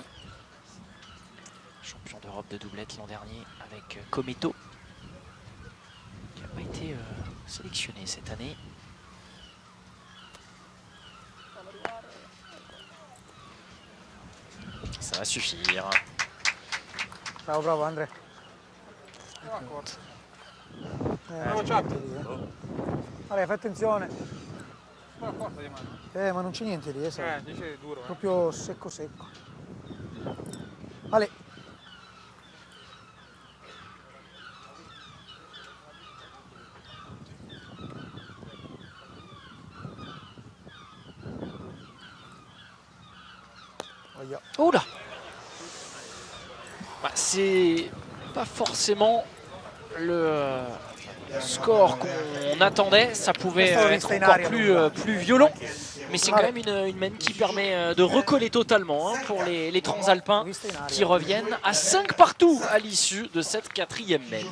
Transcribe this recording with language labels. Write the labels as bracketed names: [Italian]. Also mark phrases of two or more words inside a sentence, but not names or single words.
[French] Champion d'Europe de doublette l'an dernier avec Cometo, qui n'a pas été sélectionné cette année. Ça va suffire. [Italian] Bravo, bravo Andrea. Allora, fai attenzione. Ma non c'è niente lì, sai. Proprio secco secco. [French] Ale. Oh là! Bah, c'est pas forcément le score qu'on attendait, ça pouvait être encore plus violent, mais c'est quand même une mène qui permet de recoller totalement hein, pour les transalpins qui reviennent à 5 partout à l'issue de cette 4e mène.